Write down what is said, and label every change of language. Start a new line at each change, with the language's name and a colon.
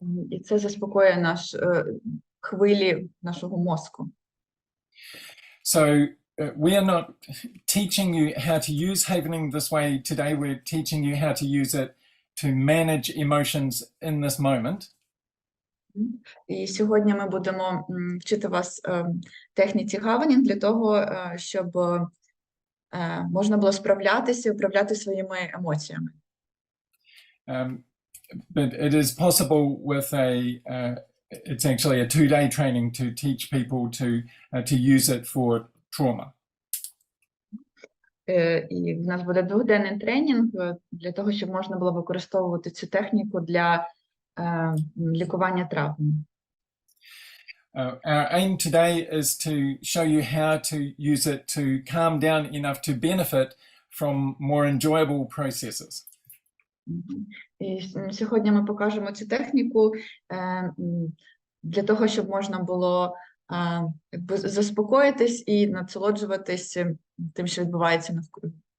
Ukrainian: І це заспокоює хвилі нашого мозку.
English: So we are not teaching you how to use havening this way today. We're teaching you how to use it to manage emotions in this moment.
Ukrainian: І сьогодні ми будемо вчити вас техніці гаванінг для того, щоб можна було справлятися і управляти своїми емоціями.
English: But it is possible with it's actually a 2-day training to teach people to use it for trauma.
Ukrainian: І в нас буде 2-денний тренінг для того, щоб можна було використовувати цю техніку для лікування травм.
English: Our aim today is to show you how to use it to calm down enough to benefit from more enjoyable processes.
Ukrainian: І сьогодні ми покажемо цю техніку для того, щоб можна було заспокоїтись і насолоджуватись тим, що відбувається навкруги.